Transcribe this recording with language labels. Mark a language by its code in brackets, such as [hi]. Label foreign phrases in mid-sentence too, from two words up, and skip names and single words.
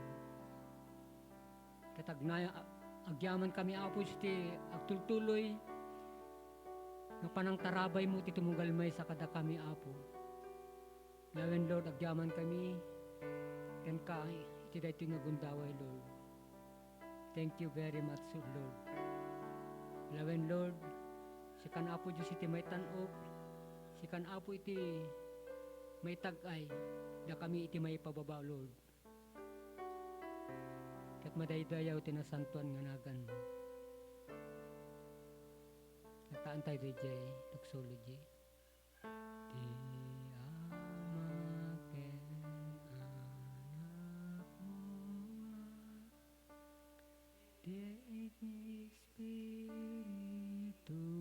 [ilo] Katagnaya agyaman kami Apo Diyos iti agtultuloy nga panang tarabay mo iti tumunggalmay sa kada kami Apo. Lawen Lord, agyaman kami ken ka iti daytoy nga gundaway Lord. [en] Thank you very much Lord. [ilo] Lawen Lord, sikan Apo Diyos iti may tanop, sikan Apo iti may tagay, da kami iti may pababa Lord. Kat madaydayaw tinasantuan nga nagan mo. Nagtaan tayo DJ, doxology. Di amaken anak mo, di ni Espiritu